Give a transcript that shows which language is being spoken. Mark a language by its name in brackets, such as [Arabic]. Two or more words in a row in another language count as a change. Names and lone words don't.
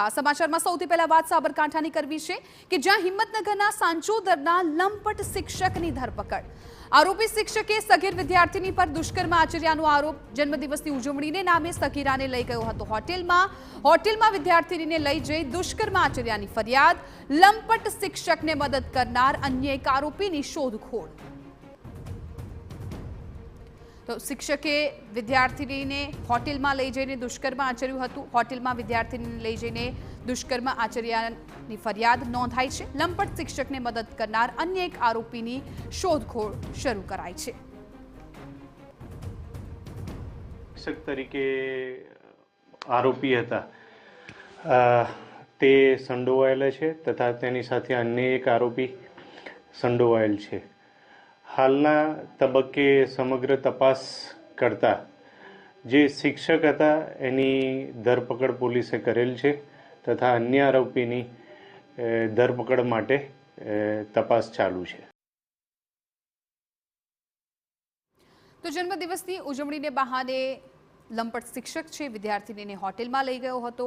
[Gujarati] સમાચારમાં સૌથી પહેલા વાત સાબરકાંઠાની કરવી છે કે જ્યાં હિંમતનગરના સાંચોદરના લંપટ શિક્ષકની ધરપકડ। આરોપી શિક્ષકે સગીર વિદ્યાર્થીની પર દુષ્કર્મ આચર્યાનો આરોપ। જન્મદિવસની ઉજવણીને નામે સગીરાને લઈ ગયો હતો હોટેલમાં વિદ્યાર્થીનીને લઈ જઈ દુષ્કર્મ આચર્યાની ફરિયાદ। લંપટ શિક્ષકને મદદ કરનાર અન્ય એક આરોપીની શોધખોળ। તો શિક્ષકે વિદ્યાર્થીની ને હોટેલ માં લઈ જઈને દુષ્કર્મ આચર્યું હતું। હોટેલ માં વિદ્યાર્થીની લઈ જઈને દુષ્કર્મ આચર્યાની ફરિયાદ નોંધાઈ છે। લંપટ શિક્ષક ને મદદ કરનાર અન્ય એક આરોપીની શોધખોળ શરૂ કરાઈ છે। શિક્ષક તરીકે આરોપી હતા તે સંડોવાયેલા છે તથા તેની સાથે અન્ય એક આરોપી સંડોવાયેલ છે। હાલના તબક્કે સમગ્ર તપાસ કરતા જે શિક્ષક હતા એની ધરપકડ પોલીસે કરેલ છે તથા અન્ય આરોપીની ધરપકડ માટે તપાસ ચાલુ છે। તો જન્મદિવસની उजवણીને બહાને લંપટ શિક્ષક છે વિદ્યાર્થીનીને હોટેલમાં લઈ ગયો હતો।